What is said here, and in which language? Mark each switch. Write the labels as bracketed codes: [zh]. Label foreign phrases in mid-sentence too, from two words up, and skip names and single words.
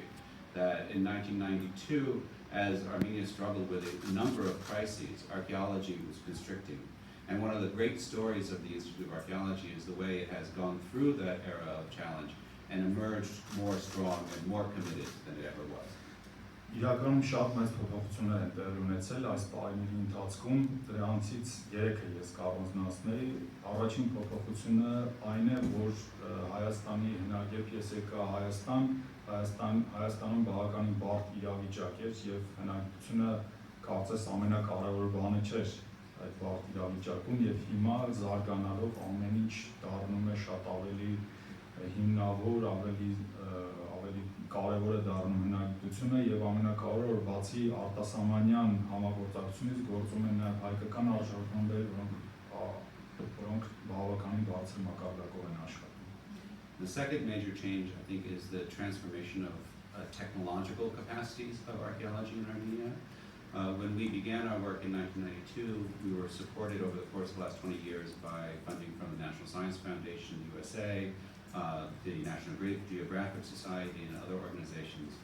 [en] That in 1992, as Armenia struggled with a number of crises, archaeology was constricting. And one of the great stories of the Institute of Archaeology is the way it has gone through that era of challenge and emerged more strong and more committed than it ever was. [hy] Իրականում շատ մեծ փոփոխություններ են տեղի ունեցել այս տարիների ընթացքում, դրանցից երեքը ես կառանձնացնեի։ Առաջին փոփոխությունը այն է, որ Հայաստանի հնագետ ես եկա Հայաստանում բավականին բարդ իրավիճակ էր եւ հնագիտությունը կարծես ամենակարևոր բանը չէր այդ բարդ իրավիճակում եւ հիմա զարգանալով ամեն ինչ դառնում է շատ ավելի հիմնավոր, ավելի կարևոր է դառնում հնագիտությունը եւ ամենակարևորը որ բացի արտասահմանյան համագործակցությունից գործում են նաեւ հայկական արժանապատվեր, որոնք բավականին բարձր մակարդակով են աշխատում. [en] The second major change, I think, is the transformation of technological capacities of archaeology in Armenia. When we began our work in 1992, we were supported over the course of the last 20 years by funding from the National Science Foundation, USA, the National Geographic Society, and other organizations.